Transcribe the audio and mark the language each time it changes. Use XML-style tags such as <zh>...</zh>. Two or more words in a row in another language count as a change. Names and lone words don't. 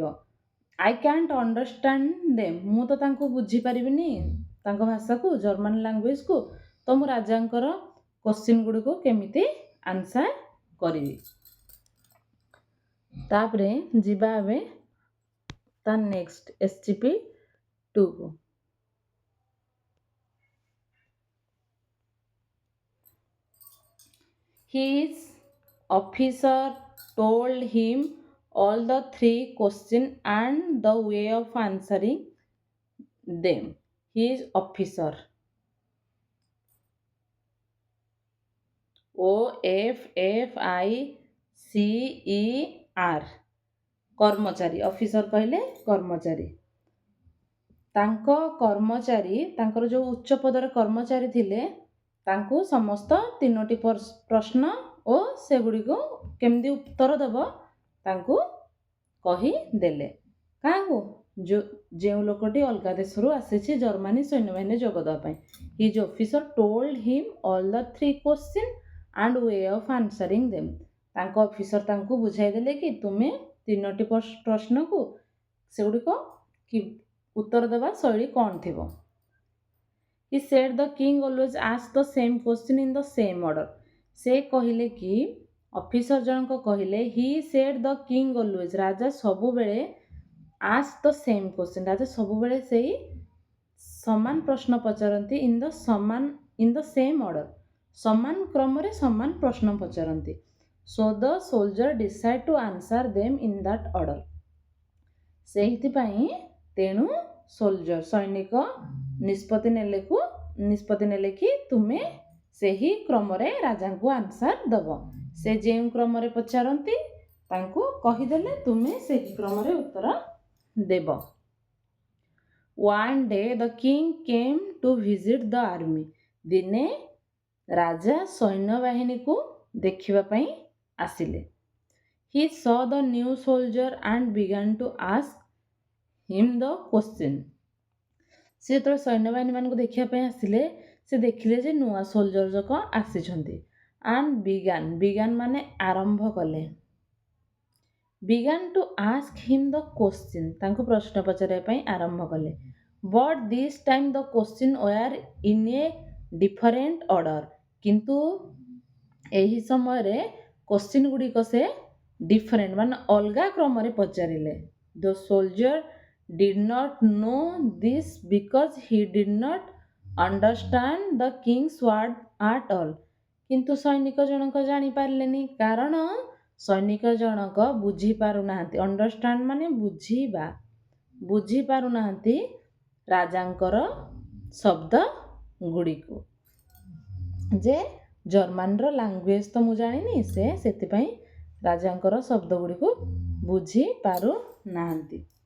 <en>I can't understand them.</en> <or>ମୁଁ ତ ତାଙ୍କୁ ବୁଝିପାରିବିନି ତାଙ୍କ ଭାଷାକୁ,</or> <en>German language,</en> <or>ତ ମୁଁ ରାଜାଙ୍କର କ୍ୱେଶ୍ଚିନ୍ ଗୁଡ଼ିକୁ କେମିତି ଆନ୍ସର୍ କରିବି। ତାପରେ ଯିବା ଏବେ ତା ନେକ୍ସଟ SCP-2 କୁ।</or> <en>His officer told him all the 3 questions and the way of answering them. His officer, OFFICER,</en> <or>କର୍ମଚାରୀ। ଅଫିସର କହିଲେ କର୍ମଚାରୀ। ତାଙ୍କ କର୍ମଚାରୀ, ତାଙ୍କର ଯେଉଁ ଉଚ୍ଚ ପଦରେ କର୍ମଚାରୀ ଥିଲେ, ତାଙ୍କୁ ସମସ୍ତ 3ଟି ପ୍ରଶ୍ନ ଓ ସେଗୁଡ଼ିକୁ କେମିତି ଉତ୍ତର ଦେବ ତାଙ୍କୁ କହିଦେଲେ। କାହାକୁ? ଯେଉଁ ଲୋକଟି ଅଲଗା ଦେଶରୁ ଆସିଛି ଜର୍ମାନୀ ସୈନ୍ୟବାହିନୀରେ ଯୋଗ ଦେବା ପାଇଁ।</or> <en>His officer told him all the 3 question and way of answering them.</en> <or>ତାଙ୍କ ଅଫିସର ତାଙ୍କୁ ବୁଝାଇ ଦେଲେ କି ତୁମେ 3ଟି ପ୍ରଶ୍ନକୁ ସେଗୁଡ଼ିକ କି ଉତ୍ତର ଦେବା ଶୈଳୀ କ'ଣ ଥିବ।</or> <en>He said the king always asked the same question in the same order.</en> <or>ସେ କହିଲେ କି, ଅଫିସର ଜଣକ କହିଲେ,</or> <en>he said the king always,</en> <or>ରାଜା ସବୁବେଳେ</or> <en>asked the same question,</en> <or>ରାଜା ସବୁବେଳେ ସେଇ ସମାନ ପ୍ରଶ୍ନ ପଚାରନ୍ତି</or> <en>in the same order,</en> <or>ସମାନ କ୍ରମରେ ସମାନ ପ୍ରଶ୍ନ ପଚାରନ୍ତି।</or> <en>So the soldier decide to answer them in that order.</en> <or>ସେଇଥିପାଇଁ ତେଣୁ ସୈନିକ ନିଷ୍ପତ୍ତି ନେଲେ କି ତୁମେ ସେହି କ୍ରମରେ ରାଜାଙ୍କୁ ଆନ୍ସର୍ ଦେବ। ସେ ଯେଉଁ କ୍ରମରେ ପଚାରନ୍ତି ତାଙ୍କୁ କହିଦେଲେ ତୁମେ ସେହି କ୍ରମରେ ଉତ୍ତର ଦେବ।</or> <en>One day the king came to visit the army.</en> <or>ଦିନେ ରାଜା ସୈନ୍ୟବାହିନୀକୁ ଦେଖିବା ପାଇଁ ଆସିଲେ।</or> <en>He saw the new soldier and began to ask him the question.</en> <or>ସେ ଯେତେବେଳେ ସୈନ୍ୟବାହିନୀ ମାନଙ୍କୁ ଦେଖିବା ପାଇଁ ଆସିଲେ, ସେ ଦେଖିଲେ ଯେ ନୂଆ ସୋଲଜର ଯାକ ଆସିଛନ୍ତି।</or> <en>and began</en> <or>ମାନେ ଆରମ୍ଭ କଲେ।</or> <en>began to ask him the question,</en> <or>ତାଙ୍କୁ ପ୍ରଶ୍ନ ପଚାରିବା ପାଇଁ ଆରମ୍ଭ କଲେ।</or> <en>but this time the question were in a different order.</en> <or>କିନ୍ତୁ ଏହି ସମୟରେ କ୍ୱେଶ୍ଚିନ୍ ଗୁଡ଼ିକ ସେ ଡିଫରେଣ୍ଟ ମାନେ ଅଲଗା କ୍ରମରେ ପଚାରିଲେ।</or> <en>The soldier did not know this because he did not understand the king's word at all.</en> <or>କିନ୍ତୁ ସୈନିକ ଜଣକ ଜାଣିପାରିଲେନି, କାରଣ ସୈନିକ ଜଣକ ବୁଝିପାରୁନାହାନ୍ତି। ଅଣ୍ଡରଷ୍ଟାଣ୍ଡ ମାନେ ବୁଝିବା, ବୁଝିପାରୁନାହାନ୍ତି ରାଜାଙ୍କର ଶବ୍ଦ ଗୁଡ଼ିକୁ। ଯେ</or> <en>German language</en> <or>ତ ମୁଁ ଜାଣିନି, ସେ ସେଥିପାଇଁ ରାଜାଙ୍କର ଶବ୍ଦ ଗୁଡ଼ିକୁ ବୁଝିପାରୁନାହାନ୍ତି।</or>